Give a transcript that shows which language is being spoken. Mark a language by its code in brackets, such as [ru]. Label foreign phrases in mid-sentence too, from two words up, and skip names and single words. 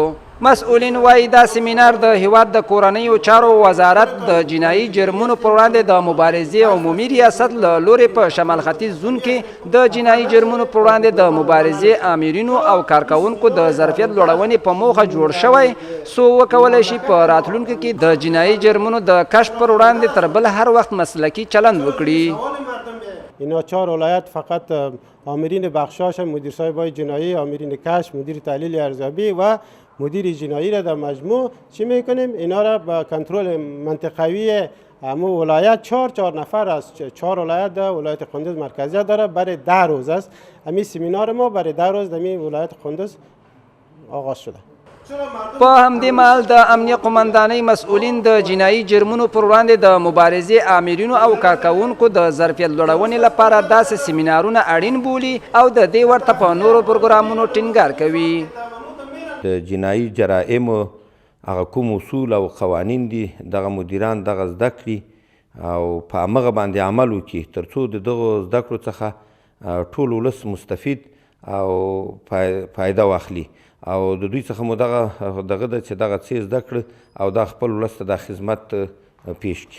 [ps] مسؤلین وایي دا سیمینار د هیواد د کورنیو چارو وزارت د جنایي جرمونو پر وړاندې د مبارزې عمومي ریاست له لورې په شمال ختیځ زون کې د جنایي جرمونو پر وړاندې د مبارزې آمرینو او کارکوونکو د ظرفیت لوړونې په موخه جوړ شوی څو وکولی شي په راتلونکي کې د جنایي جرمونو د کشف پر وړاندې تر بل هر وخت مسلکي چلند وکړي. [fa] اینا 4 ولایت فقط آمرین بخشاش، مدیر صاحب جنایی، آمرین کشف، مدیر تحلیل ارزیابی و مدیر جنایی را در مجموع چی میکنیم؟ اینا را با کنترل منطقوی همون ولایت 4 نفر از 4 ولایت ده ولایت قندوز مرکزیت داره. برای 10 روز است همین سمینار ما برای 10 روز در ولایت قندوز آغاز شده. [ps] په همدې مهال د امنیه قمندانۍ مسؤلین د جنایي جرمونو پر وړاندې د مبارزې آمرینو او کارکوونکو د ظرفیت لوړونې لپاره داسې سیمینارونه اړین بولي او د دې ورته په نورو پروګرامونو ټینګار کوي. د جنایي جرائمو هغه کوم اصول او قوانین دي دغه مدیران دغه زده کړي او په همغه باندې عمل وکړي تر څو د دغو زده کړو څخه ټول ولس مستفید او فایده واخلي او د دوی څخه مو دغه ده چې دغه څه زده کړه او دا خپل ولس ته د خدمت پیش کړي.